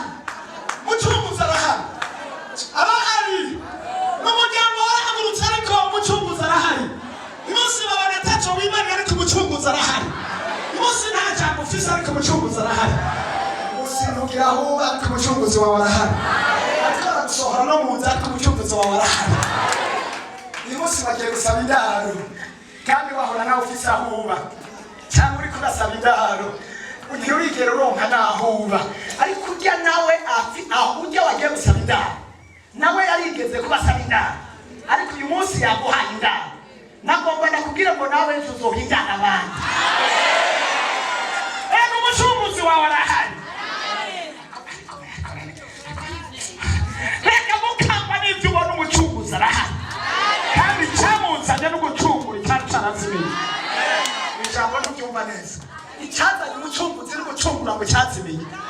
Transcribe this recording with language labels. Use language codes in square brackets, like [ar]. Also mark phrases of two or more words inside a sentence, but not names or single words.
[rn] Umucunguzi arahari. Arahari. N'umuryango warahagurutse ariko umucunguzi arahari. Umunsi babona ataco wimariye ariko umucunguzi arahari. Umunsi nta jambo ufise ariko umucunguzi arahari. Umunsi ntugira aho uba ariko umucunguzi wawe arahari. Ariko aragusohora no mu nzu ariko umucunguzi wawe arahari. Uyu munsi bagiye gusaba indaro kandi wahora nawe ufise aho uba cyangwa uriko urasaba indaro ntiurigera uronka n'aho uba ariko urya nawe aho urya wagiye gusaba indaro nawe yarigeze kubasaba indaro ariko uyu munsi yaguhaye indaro nagomba ndakubwira ngo nawe ejo uzoha indaro abandi. Ego umucunguzi wawe arahari. Reka mukamba n'ibyo ubona umucunguzi arahari. Kandi cyamuzanye no gucungura icyari cyarazimiye. Ijambo ntubyumva neza. Icyazanye umucunguzi no gucungura ngo cyazimiye.